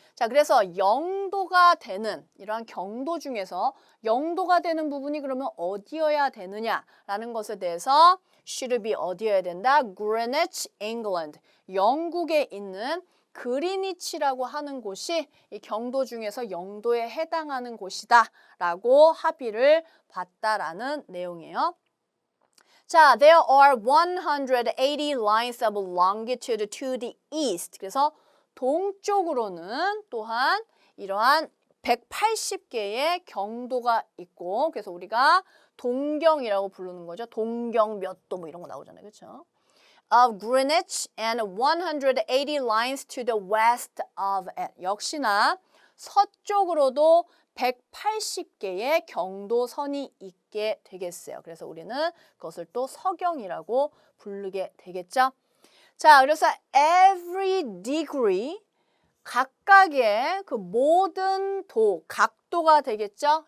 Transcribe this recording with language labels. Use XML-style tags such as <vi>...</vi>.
<ko>자, 그래서 0도가 되는 이러한 경도 중에서 0도가 되는 부분이 그러면 어디여야 되느냐라는 것에 대해서</ko> <en>should be</en> <ko>어디여야 된다?</ko> <en>Greenwich, England.</en> <ko>영국에 있는 그리니치라고 하는 곳이 이 경도 중에서 0도에 해당하는 곳이다 라고 합의를 봤다라는 내용이에요.</ko> <en>자, there are 180 lines of longitude to the east.</en> <ko>그래서 동쪽으로는 또한 이러한 180개의 경도가 있고, 그래서 우리가 동경이라고 부르는 거죠. 동경 몇 도 뭐 이런 거 나오잖아요. 그렇죠?</ko> <en>of Greenwich and 180 lines to the west of it.</en> <ko>역시나 서쪽으로도 180개의 경도선이 있게 되겠어요. 그래서 우리는 그것을 또 서경이라고 부르게 되겠죠. 자, 그래서</ko> <en>every degree,</en> <ko>각각의 그 모든 각도 도가 되겠죠?</ko>